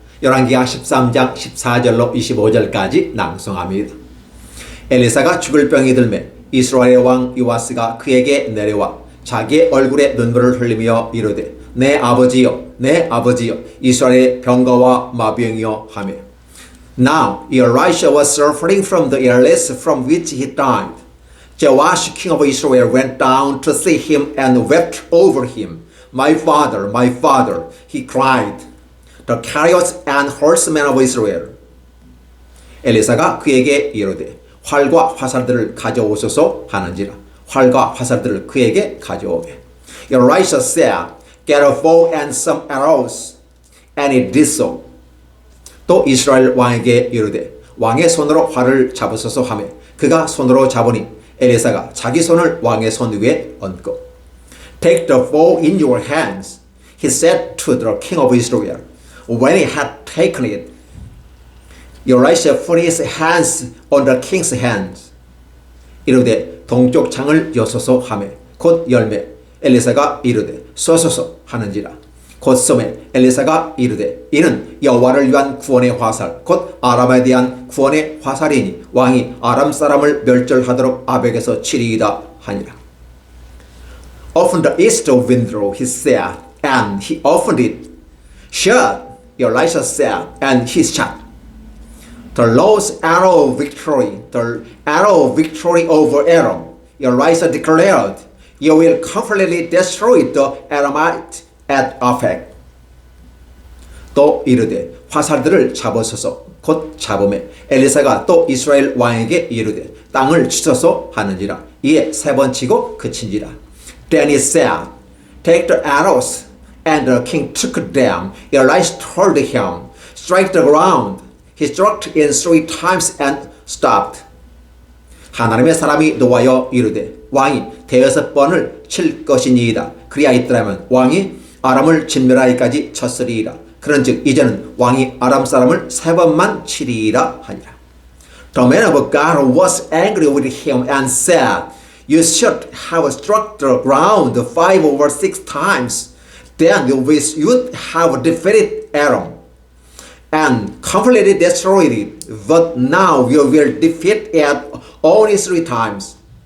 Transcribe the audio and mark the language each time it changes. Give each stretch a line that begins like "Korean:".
Korean: 열왕기하 13장 14절로 25절까지 낭송합니다. 엘리사가 죽을 병이 들매 이스라엘의 왕 요아스가 그에게 내려와 자기의 얼굴에 눈물을 흘리며 이르되 내 아버지여, 내 아버지여, 이스라엘의 병거와 마병이여 하며.
English: Now Elisha was suffering from the illness from which he died. Joash, king of Israel, went down to see him and wept over him. My father, he cried. The chariots and horsemen of Israel.
Korean: 엘리사가 그에게 이르되 활과 화살들을 가져오소서 하는지라. 활과 화살들을 그에게 가져오게.
English: Elisha said, Get a bow and some arrows. And he did so.
Korean: 또 이스라엘 왕에게 이르되 왕의 손으로 활을 잡으소서 하며 그가 손으로 잡으니 엘리사가 자기 손을 왕의 손 위에 얹고
English: Take the bow in your hands, he said to the king of Israel. When he had taken it, Elisha put his hands on the king's hands.
Korean: 이르되 동쪽 창을 여소서 하매 곧 열매 엘리사가 이르되 쏘소서 하는지라 곧 쏘매 엘리사가 이르되 이는 여호와를 위한 구원의 화살 곧 아람에 대한 구원의 화살이니 왕이 아람 사람을 멸절하도록 아벡에서 치리이다 하니라.
English: Open the east window, he said, and he opened it. Shut, Elisha said, and he shut. The Lord's arrow of victory, the arrow of victory over Aram. Elisha declared, you will completely destroy the Aramite at Aphek.
Korean: 또 이르되 화살들을 잡으소서 곧 잡음에 엘리사가 또 이스라엘 왕에게 이르되 땅을 치소서 하는지라 이에 세 번 치고 그친지라.
English: Then he said, take the arrows, and the king took them. Elisha told him, strike the ground. He struck in 3 times and stopped.
Korean: 하나님의 사람이 노하여 이르되 왕이 6번을 칠 것이니이다. 그리하였더라면 왕이 아람을 진멸하기까지 쳤으리이다. 그런즉 이제는 왕이 아람 사람을 3번만 치리이라 하니라.
English: The man of God was angry with him and said, you should have struck the ground 5 or 6 times. Then you would have defeated Aram and completely destroyed it. But now you will defeat it only 3 times.